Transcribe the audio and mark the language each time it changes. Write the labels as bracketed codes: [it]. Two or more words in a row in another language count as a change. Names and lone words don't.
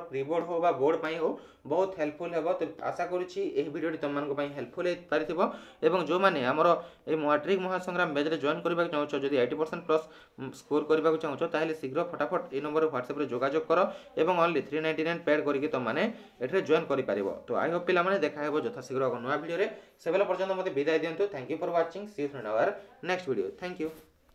[or] ପ୍ରି ବୋର୍ଡ ହୋ ବା ବୋର୍ଡ ପଇଁ ହୋ ବହୁତ ହେଲ୍ପଫୁଲ ହେବ ତ ଆଶା କରୁଛି ଏହି ଭିଡିଓ ଟି ତମନ କୁ ପଇଁ ହେଲ୍ପଫୁଲ ହେ ପାରିଥିବ ଏବଂ ଯୋ ମାନେ ଆମର ଏ ମାଟ୍ରିକ ମହାସଂଗ୍ରାମ ବ୍ୟାଚ ରେ ଜଏନ କରିବା ଚାହୁଁଛ ଯଦି 80% ପ୍ଲସ ସ୍କୋର କରିବା ଚାହୁଁଛ ତାହେଲେ ଶୀଘ୍ର ଫଟାଫଟ ଏ ନମ୍ବର WhatsApp ରେ ଯୋଗାଯୋଗ କର ଏବଂ ଓନଲି 399 ପେଡ କରିକି ତ ମାନେ ଏଠାରେ ଜଏନ କରି ପାରିବ ତ [en] I hope [or] ପିଲା ମାନେ ଦେଖା ହେବ ଯଥା ଶୀଘ୍ର ନୂଆ ଭିଡିଓ ରେ ସେବେଲା ପର୍ଯ୍ୟନ୍ତ ମତେ ବିଦାୟ ଦିଅନ୍ତୁ [en] thank you for watching see you in our next video thank you.